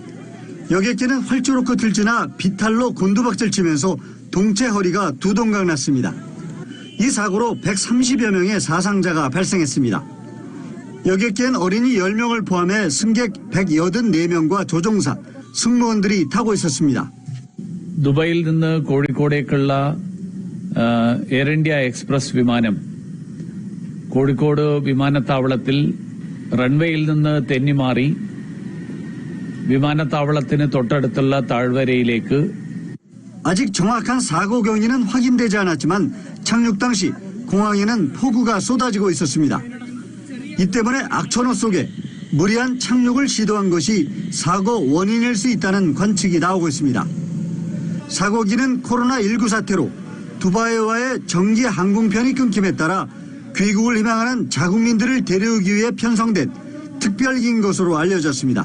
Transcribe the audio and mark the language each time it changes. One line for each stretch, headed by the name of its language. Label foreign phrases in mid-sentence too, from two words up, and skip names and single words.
Korean: 여객기는 활주로 끝을 지나 비탈로 곤두박질 치면서 동체 허리가 두 동강 났습니다. 이 사고로 130여 명의 사상자가 발생했습니다. 여객기엔 어린이 10명을 포함해 승객 184명과 조종사, 승무원들이 타고 있었습니다.
Malayalam: ദുബായിൽ നിന്ന് കോഴിക്കോടേക്കുള്ള എയർ ഇന്ത്യ എക്സ്പ്രസ് വിമാനം കോഴിക്കോട് വിമാനത്താവളത്തിൽ റൺവേയിൽ നിന്ന് തെന്നിമാറി വിമാനത്താവളത്തിന് തൊട്ടടുത്തുള്ള താഴ്വരയിലേക്ക്
Korean: 아직 정확한 사고 경위는 확인되지 않았지만 착륙 당시 공항에는 폭우가 쏟아지고 있었습니다. 이 때문에 악천후 속에 무리한 착륙을 시도한 것이 사고 원인일 수 있다는 관측이 나오고 있습니다. 사고기는 코로나19 사태로 두바이와의 정기 항공편이 끊김에 따라 귀국을 희망하는 자국민들을 데려오기 위해 편성된 특별기인 것으로 알려졌습니다.